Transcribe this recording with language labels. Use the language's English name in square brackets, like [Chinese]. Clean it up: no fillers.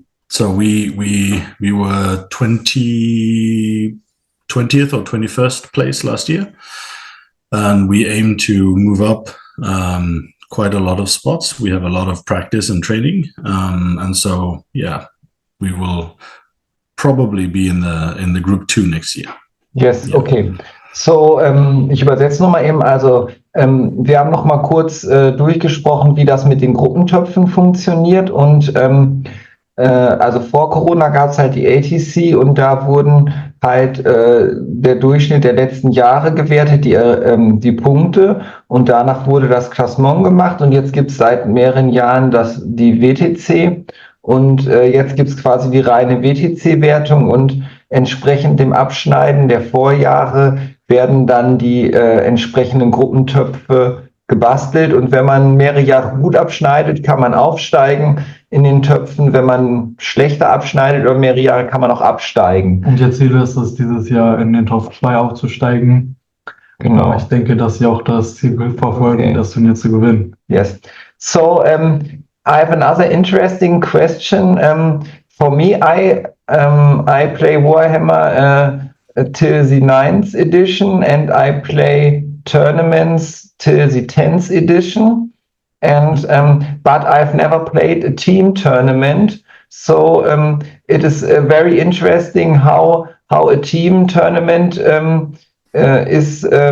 [English] So we were 20th or 21st place last year, and we aim to move up quite a lot of spots. We have a lot of practice and training, and so we will probably be in the group 2 next year. Yes, okay. [German] So, ich übersetze nochmal eben. Also, wir haben noch mal kurz durchgesprochen, wie das mit den Gruppentöpfen funktioniert. Und also vor Corona gab es halt die ATC und da wurden halt der Durchschnitt der letzten Jahre gewertet, die Punkte, und danach wurde das Klassement gemacht und jetzt gibt es seit mehreren Jahren die WTC und jetzt gibt es quasi die reine WTC-Wertung und entsprechend dem Abschneiden der Vorjahre werden dann die entsprechenden Gruppentöpfe gebastelt und wenn man mehrere Jahre gut abschneidet, kann man aufsteigen in den Töpfen. Wenn man schlechter abschneidet über mehrere Jahre, kann man auch absteigen. Und ihr Ziel ist es, dieses Jahr in den Top 2 aufzusteigen. Genau. Ich denke, dass sie auch das Ziel verfolgen, das Turnier zu gewinnen. [English] Yes. So, I have another interesting question. For me, I play Warhammer till the 9th edition and I play tournaments till the 10th edition. And but I've never played a team tournament, so it is very interesting how a team tournament is.